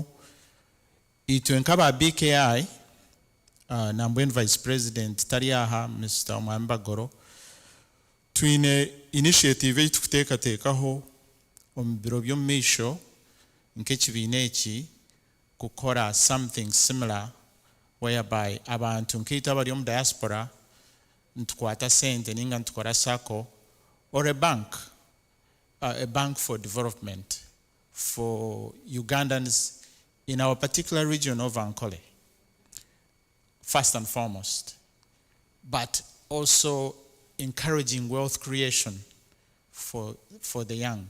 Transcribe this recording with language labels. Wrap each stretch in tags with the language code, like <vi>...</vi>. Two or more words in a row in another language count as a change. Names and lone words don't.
<nyn>Itwe nk'aba BKI, nambwenu</nyn> <en>vice president</en> <nyn>tari aha Mr. Omwambagoro, twine initiative eyi tukuteekateekaho omu biro by'omu maisho nk'ekibiina eki kukora</nyn> <en>something similar whereby</en> <nyn>abantu nk'eitu abari omu diaspora ntukwata sente ninga ntukora sacco</nyn> <en>or a bank for development for Ugandans in our particular region of Ankole, first and foremost, but also encouraging wealth creation for the young.</en>